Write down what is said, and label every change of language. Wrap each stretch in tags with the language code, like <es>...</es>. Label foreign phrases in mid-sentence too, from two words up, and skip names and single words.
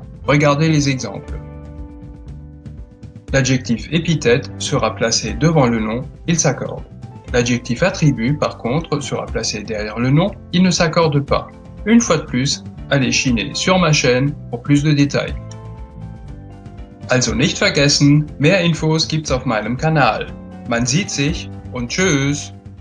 <fr>Regardez les exemples. L'adjectif épithète sera placé devant le nom, il s'accorde. L'adjectif attribut, par contre, sera placé derrière le nom, il ne s'accorde pas. Une fois de plus, allez chiner sur ma chaîne pour plus de détails.</fr> <de>Also nicht vergessen, mehr Infos gibt's auf meinem Kanal. Man sieht sich und tschüss!</de>